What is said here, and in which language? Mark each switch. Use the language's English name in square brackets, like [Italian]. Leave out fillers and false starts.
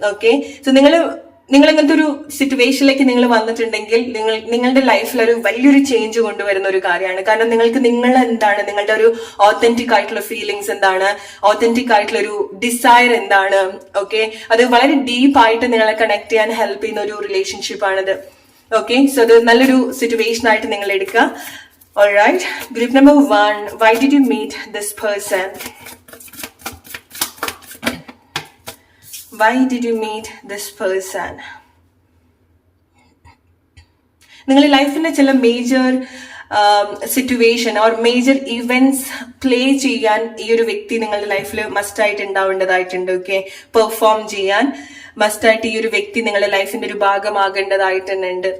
[Malayalam] Okay, so നിങ്ങൾ അങ്ങനത്തെ ഒരു സിറ്റുവേഷനിലേക്ക് നിങ്ങൾ വന്നിട്ടുണ്ടെങ്കിൽ നിങ്ങളുടെ ലൈഫിൽ ഒരു വലിയൊരു ചേഞ്ച് കൊണ്ടുവരുന്ന ഒരു കാര്യമാണ്. കാരണം നിങ്ങൾ എന്താണ്, നിങ്ങളുടെ ഒരു ഓത്തന്റിക് ആയിട്ടുള്ള ഫീലിങ്സ് എന്താണ്, ഓത്തന്റിക് ആയിട്ടുള്ള ഒരു ഡിസയർ എന്താണ്. ഓക്കെ, അത് വളരെ ഡീപ്പായിട്ട് നിങ്ങളെ കണക്ട് ചെയ്യാൻ ഹെൽപ്പ് ചെയ്യുന്ന ഒരു റിലേഷൻഷിപ്പ് ആണിത്. ഓക്കെ, സോ അത് നല്ലൊരു സിറ്റുവേഷൻ ആയിട്ട് നിങ്ങൾ എടുക്കുക. [English] Alright, group number 1, why did you meet this person? Why did you meet this person? [Malayalam] നിങ്ങളുടെ ലൈഫിന്റെ ചില major situation or major events play ചെയ്യാൻ ഈ ഒരു വ്യക്തി നിങ്ങളുടെ ലൈഫിൽ മസ്റ്റ് ആയിട്ട് ഉണ്ടാവേണ്ടതായിട്ടുണ്ട്. ഓക്കെ, പെർഫോം ചെയ്യാൻ മസ്റ്റായിട്ട് ഈ ഒരു വ്യക്തി നിങ്ങളുടെ ലൈഫിന്റെ ഒരു ഭാഗമാകേണ്ടതായിട്ട് തന്നെ ഉണ്ട്.